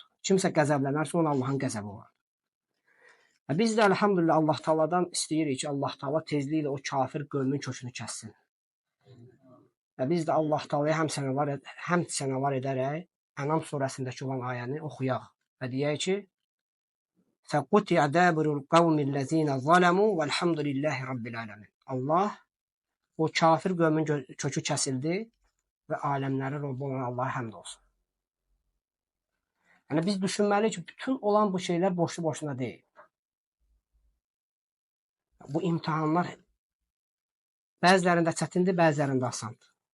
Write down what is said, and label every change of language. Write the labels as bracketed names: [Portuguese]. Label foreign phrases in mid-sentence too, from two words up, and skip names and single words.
[Azerbaijani] Kimsə qəzəblənərsə ona Allahın qəzəbi var. Və biz də elhamdülillah Allah Taala'dan istəyirik ki, Allah Taala tezliklə o kafir qövmün kökünü kəssin. Və biz də Allah Taala'ya həm sənalar edərək Ənam surəsindəki olan ayəni oxuyaq və deyək ki: [Arabic] "فقطع دابر القوم الذين ظلموا والحمد لله رب العالمين." [Azerbaijani] Allah o kafir qövmün kökü kəsildi və aləmlərin Rəbbi olan Allaha həmd olsun. Yəni biz düşünməliyik ki, bütün olan bu şeylər boşu-boşuna deyil. Bu imtahanlar bəzilərində çətindir, bəzilərində asandır.